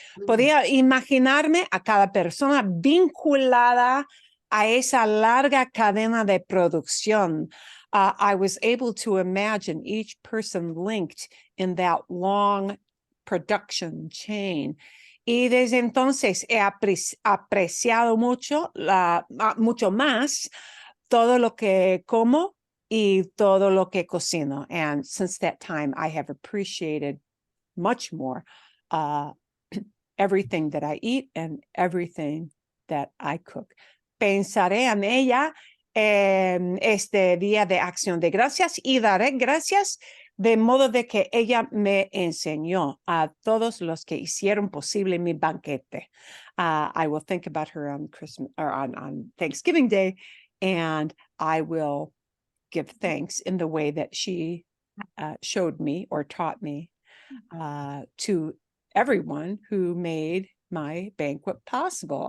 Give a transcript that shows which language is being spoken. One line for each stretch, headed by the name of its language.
Spanish: Podía imaginarme a cada persona vinculada a esa larga cadena de producción.
English: I was able to imagine each person linked in that long production chain.
Spanish: Y desde entonces he apreciado mucho más todo lo que como y todo lo que cocino.
English: And since that time, I have appreciated much more everything that I eat and everything that I cook.
Spanish: Pensaré en ella en este Día de Acción de Gracias y daré gracias de modo de que ella me enseñó a todos los que hicieron posible mi banquete.
English: I will think about her on Christmas or on Thanksgiving Day, and I will give thanks in the way that she showed me or taught me to everyone who made my banquet possible.